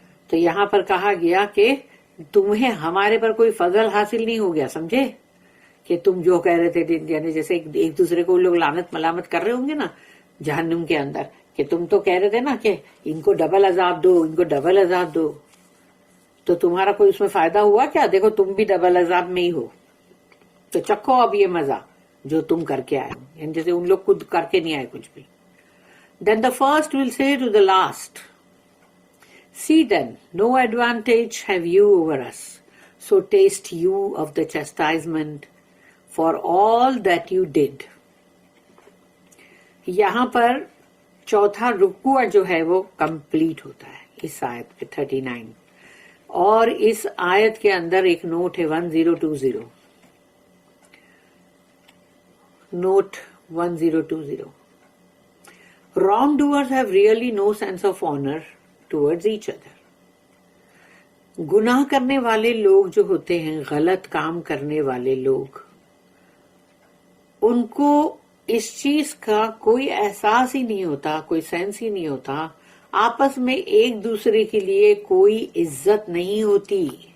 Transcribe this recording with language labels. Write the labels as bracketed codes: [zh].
[ur] تو یہاں پر کہا گیا کہ تمہیں ہمارے پر کوئی فضل حاصل نہیں ہو گیا، سمجھے؟ کہ تم جو کہہ رہے تھے، یعنی جیسے ایک دوسرے کو لوگ لعنت ملامت کر رہے ہوں گے نا جہنم کے اندر، کہ تم تو کہہ رہے تھے نا کہ ان کو ڈبل عذاب دو، ان کو ڈبل عذاب دو. تو تمہارا کوئی اس میں فائدہ ہوا کیا؟ دیکھو تم بھی ڈبل عذاب میں ہی ہو، تو چکھو اب یہ مزہ جو تم کر کے آئے ہو. یعنی جیسے ان لوگ خود کر کے نہیں آئے کچھ بھی. [en] Then the first will say to the last, see then, no advantage have you over us, so taste you of the chastisement for all that you did. [ur] یہاں پر چوتھا رکوع جو ہے وہ کمپلیٹ ہوتا ہے اس آیت پہ 39. اور اس آیت کے اندر ایک نوٹ ہے 1020. Note 1020. [en] Wrong doers have really no sense of honor towards each other. [ur] گناہ کرنے والے لوگ جو ہوتے ہیں، غلط کام کرنے والے لوگ، ان کو اس چیز کا کوئی احساس ہی نہیں ہوتا، کوئی سینس ہی نہیں ہوتا. آپس میں ایک دوسرے کے لیے کوئی عزت نہیں ہوتی.